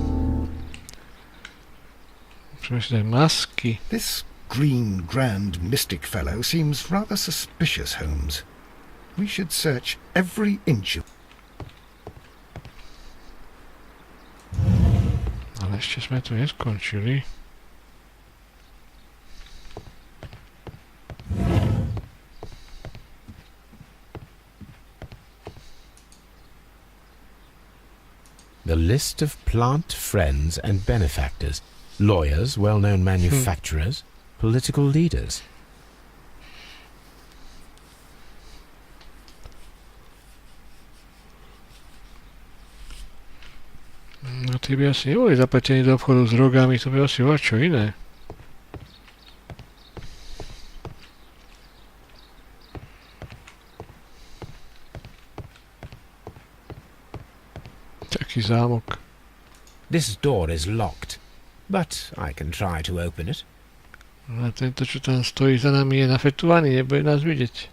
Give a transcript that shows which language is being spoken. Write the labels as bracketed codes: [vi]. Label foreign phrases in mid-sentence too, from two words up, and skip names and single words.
[sk] Musíme si dať masky. [en] This green grand mystic fellow seems rather suspicious, Holmes. We should search every inch of... [sk] Ale ešte sme tu neskončili. [en] The list of plant friends and benefactors, lawyers, well-known manufacturers, political leaders. [sk] No tí by asi neboli zapletení do obchodu s drogami, to by asi bolo čo iné. Taký zámok. [en] This door is locked, but I can try to open it. [sk] A tento, čo tam stojí za nami, je nafetovaný, nebude nás vidieť.